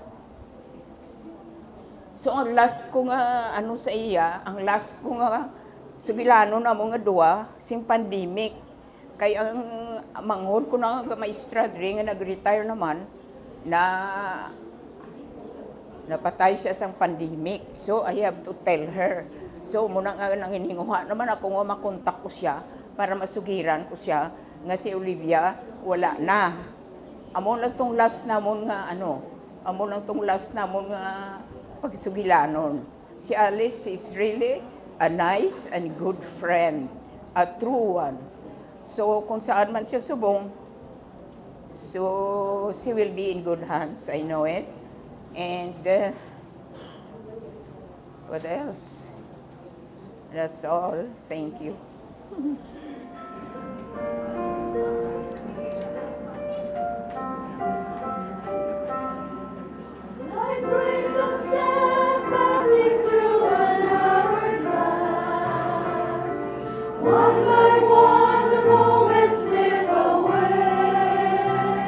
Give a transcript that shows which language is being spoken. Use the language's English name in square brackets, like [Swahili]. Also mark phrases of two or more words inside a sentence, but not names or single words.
[Hiligaynon] So ang last ko nga, ano sa iya, ang last ko nga, sugilano na mo nga duwa, sing pandemic. Kaya ang manghod ko na nga maestra, diri nga nag-retire naman, na napatay siya sa pandemic. [English] So I have to tell her. [Hiligaynon] So muna nga nangininguha naman ako nga makontak ko siya para masugiran ko siya nga si Olivia wala na. Amo lang tong last namon nga ano, amo lang tong last namon nga pagsugilanon. [English] Si Alice is really a nice and good friend, a true one. [Hiligaynon] So kung saan man siya subong, [English] so she will be in good hands, I know it. And what else? That's all. Thank you. Like rays of sand passing through an hourglass, one by one the moments slip away.